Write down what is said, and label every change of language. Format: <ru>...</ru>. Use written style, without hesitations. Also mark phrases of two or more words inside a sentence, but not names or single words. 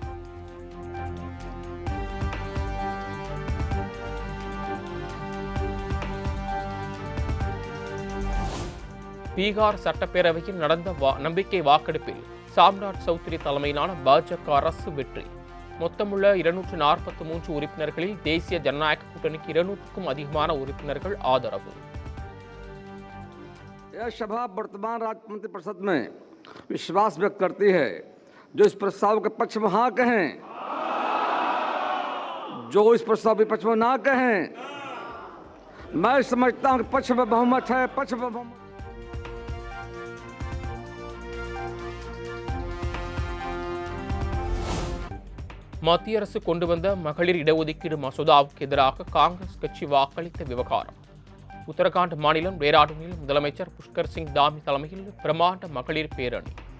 <ta>பீகார் சட்டப்பேரவையில் நடந்த நம்பிக்கை வாக்கெடுப்பில் சாம்ராட் சௌத்ரி தலைமையிலான பாஜக அரசு வெற்றி. மொத்தமுள்ள 243 உறுப்பினர்களில் தேசிய ஜனநாயக கூட்டணிக்கு 200க்கும் அதிகமான உறுப்பினர்கள் ஆதரவு.</ta> <hi>यह सभा वर्तमान राज्य मंत्रिपरिषद में विश्वास व्यक्त करती है। जो इस प्रस्ताव के पक्ष में हाँ कहें, जो इस प्रस्ताव के पक्ष में ना कहें। मैं समझता हूं कि पक्ष में बहुमत है, पक्ष में बहुमत।</hi> <ta>மத்திய அரசு கொண்டு வந்த மகளிர் இடஒதுக்கீடு மசோதாவுக்கு எதிராக காங்கிரஸ் கட்சி வாக்களித்த விவகாரம். உத்தரகாண்ட் மாநிலம் டேராடூனில் முதலமைச்சர் புஷ்கர் சிங் தாமி தலைமையில் பிரமாண்ட மகளிர் பேரணி.</ta>